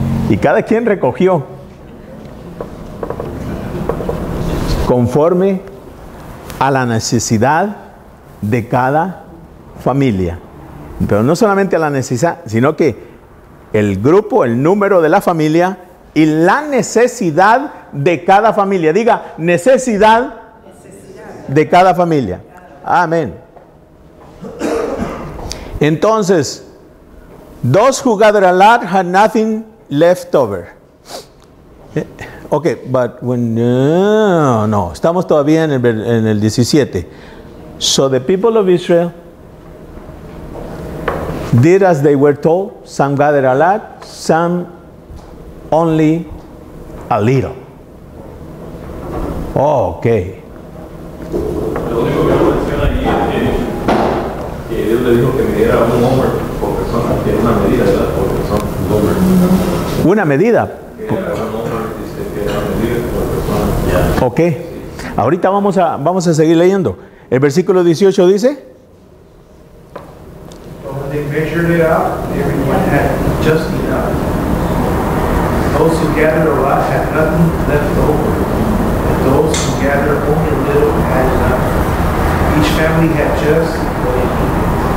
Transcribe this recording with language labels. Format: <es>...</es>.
<es>Y cada quien recogió conforme a la necesidad de cada familia. Pero no solamente a la necesidad, sino que el grupo, el número de la familia y la necesidad de cada familia. Diga, necesidad de cada familia. Amén. Entonces,</es> <en>those who gathered a lot had nothing left over. Okay, but when</en> <es>no, estamos todavía en el 17.</es> <en>So the people of Israel did as they were told. Some gathered a lot, some only a little. Oh, okay.</en> <es>Lo único que menciona ahí es que Dios le dijo que midiera un homer por persona, que es una medida, ¿verdad? Por persona, un homer. Una medida. Que era un homer, dice que era una medida por persona. Ok. Ahorita vamos a seguir leyendo. El versículo 18 dice.</es> <en>When they measured it out, everyone had just enough. Those who gathered a lot had nothing left over. And those who gathered only a little had enough. Each family had just what it needed.</en>